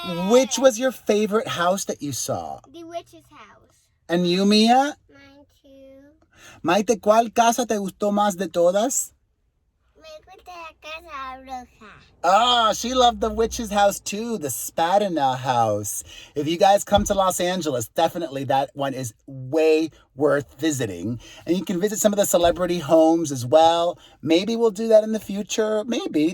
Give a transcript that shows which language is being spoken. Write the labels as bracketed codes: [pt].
[en] Which was your favorite house that you saw? The witch's house. And you, Mia? Mine too. [es] Maite, ¿cuál casa te gustó más de todas? Me gusta la casa roja. [en] Ah, she loved the witch's house too, the Spatina House. If you guys come to Los Angeles, definitely that one is way worth visiting. And you can visit some of the celebrity homes as well. Maybe we'll do that in the future. Maybe.